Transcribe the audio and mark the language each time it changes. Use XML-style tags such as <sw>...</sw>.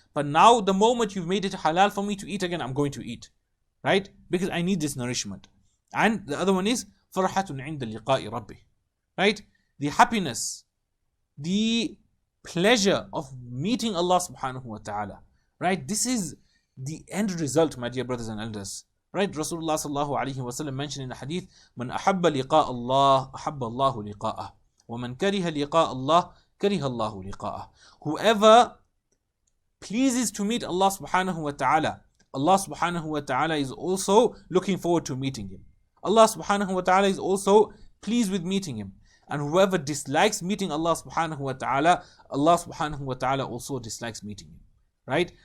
<en>But now the moment you've made it halal for me to eat again, I'm going to eat. Right? Because I need this nourishment. And the other one is</en> <ar>فَرْحَةٌ عِنْدَ لِقَاءِ رَبِّهِ.</ar> <en>Right? The happiness, the pleasure of meeting Allah subhanahu wa ta'ala. Right? This is the end result, my dear brothers and elders. Right? Rasulullah sallallahu alayhi wa sallam mentioned in the hadith,</en> <ar>مَنْ أَحَبَّ لِقَاءَ اللَّهِ أَحَبَّ اللَّهُ لِقَاءَهُ وَمَنْ كَرِهَ لِقَاءَ اللَّهِ كَرِهَ اللَّهُ لِقَاءَهُ.</ar> <en>Whoever pleases to meet Allah subhanahu wa ta'ala, Allah subhanahu wa ta'ala is also looking forward to meeting him. Allah subhanahu wa ta'ala is also pleased with meeting him. And whoever dislikes meeting Allah subhanahu wa ta'ala, Allah subhanahu wa ta'ala also dislikes meeting him. Right?</en>